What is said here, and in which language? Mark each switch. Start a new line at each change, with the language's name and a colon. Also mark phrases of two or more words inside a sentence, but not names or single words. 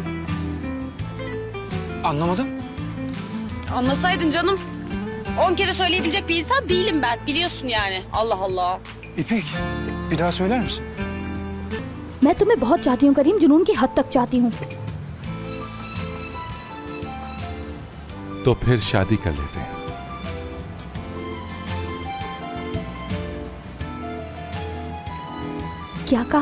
Turkish: Anlamadım. Anlasaydın canım. 10 kere söyleyebilecek bir insan değilim ben. Biliyorsun yani. Allah Allah. İpek, bir daha söyler misin?
Hindi: मैं तुम्हें बहुत चाहती हूँ करीम, जुनून की हद तक चाहती हूँ। तो फिर शादी कर लेते हैं। क्या कहा?